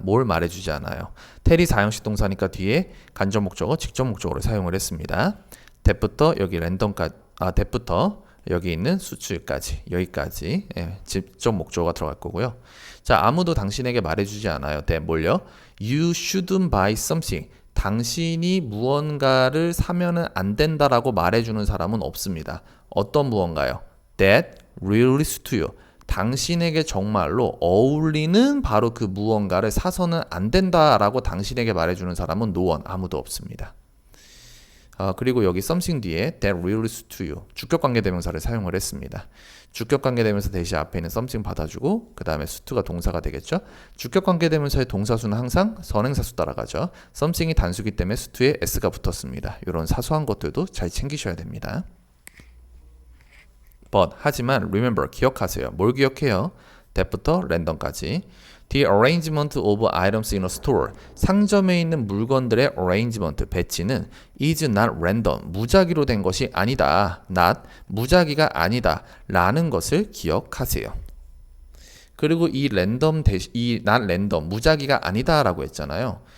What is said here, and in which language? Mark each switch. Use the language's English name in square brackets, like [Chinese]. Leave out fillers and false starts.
[Korean] 뭘 말해주지 않아요. tell이 4형식 동사니까 뒤에 간접 목적어, 직접 목적어를 사용을 했습니다. that부터 여기 랜덤까지, that부터 여기 있는 수출까지, 여기까지 직접 목적어가 들어갈 거고요. 자, 아무도 당신에게 말해주지 않아요. that 뭘요? [English] You shouldn't buy something. [Korean] 당신이 무언가를 사면은 안 된다라고 말해주는 사람은 없습니다. 어떤 무언가요? [English] That really suits you. [Korean] 당신에게 정말로 어울리는 바로 그 무언가를 사서는 안 된다라고 당신에게 말해주는 사람은 [English] no one, [Korean] 아무도 없습니다. 그리고 여기 something 뒤에 that really suits you, 주격관계대명사를 사용을 했습니다. 주격관계대명사 대신 앞에 있는 something 받아주고 그 다음에 suit가 동사가 되겠죠. 주격관계대명사의 동사수는 항상 선행사수 따라가죠. something이 단수기 때문에 suit에 s가 붙었습니다. 이런 사소한 것들도 잘 챙기셔야 됩니다. [English] But, [Korean] 하지만 [English] remember, [Korean] 기억하세요. 뭘 기억해요? that부터 랜덤까지. [English] The arrangement of items in a store. [Korean] 상점에 있는 물건들의 arrangement, 배치는 [English] is not random. [Korean] 무작위로 된 것이 아니다. not, 무작위가 아니다. 라는 것을 기억하세요. 그리고 이 랜덤 이 not random, 무작위가 아니다 라고 했잖아요.